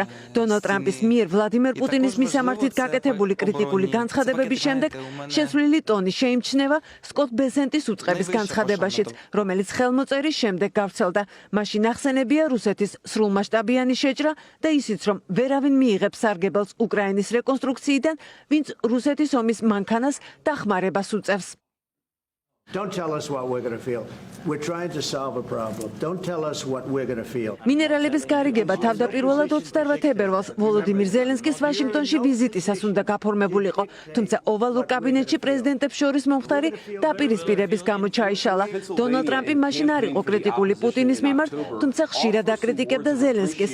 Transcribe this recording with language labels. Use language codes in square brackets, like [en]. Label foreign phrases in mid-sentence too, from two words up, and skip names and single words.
[ka] დონალდ ტრამპის მიერ ვლადიმერ პუტინის მისამართით გაკეთებული კრიტიკული განცხადებების შემდეგ შესვლილი ტონი შეიმჩნევა სკოტ ბესენტის უწყების განცხადებაშიც, რომელიც ხელმოწერის შემდეგ გავრცელდა. მაშინ ახსენებია რუსეთის სრულმასშტაბიანი შეჭრა და ისიც, რომ ვერავინ მიიღებს სარგებელს უკრაინის რეკონსტრუქციიდან, ვინც რუსეთის ომის მანქანას დახმარებას უწევს. [en] Don't tell us what we're going to feel. We're trying to solve a problem. Don't tell us what we're going to feel. [ka] მინერალების გარიგება თავდაპირველად 28 თებერვალს ვოლოდიმირ ზელენსკის ვაშინგტონში ვიზიტისას უნდა გაფორმებულიყო, თუმცა ოვალურ კაბინეტში პრეზიდენტებს შორის მომხდარი დაპირისპირების გამო ჩაიშალა. დონალდ ტრამპი მაშინ არ იყო კრიტიკული პუტინის მიმართ, თუმცა ხშირად აკრიტიკებდა ზელენსკის.